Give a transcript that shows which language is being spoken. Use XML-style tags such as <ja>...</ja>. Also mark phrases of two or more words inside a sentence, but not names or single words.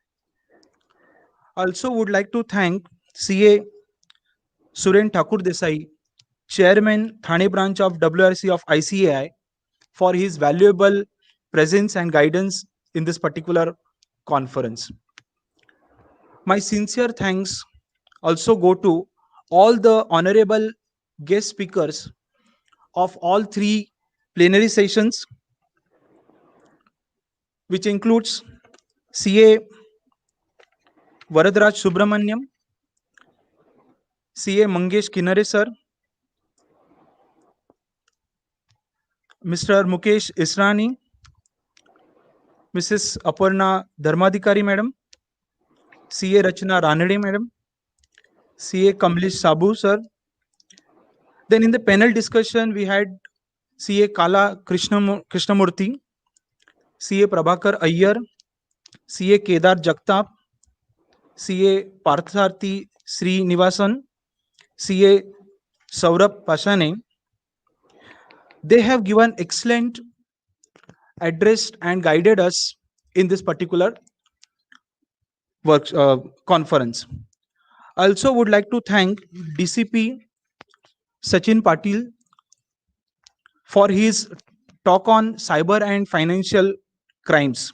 <en>I also would like to thank CA Suren Thakur Desai, Chairman Thane branch of WRC of ICAI, for his valuable presence and guidance in this particular conference. My sincere thanks also go to all the honorable guest speakers of all three plenary sessions, which includes CA Varadraj Subramanyam, CA Mangesh Kinare sir, Mr. Mukesh Israni, Mrs. Aparna Dharmadikari madam, CA Rachna Ranade madam, CA Kamlesh Sabu sir. Then in the panel discussion, we had CA Kala Krishnamurthy, CA Prabhakar Ayyar, CA Kedar Jagtap, CA Partharthi Srinivasan, CA Saurabh Pashane. They have given excellent address and guided us in this particular conference. I also would like to thank DCP Sachin Patil for his talk on cyber and financial crimes.</en>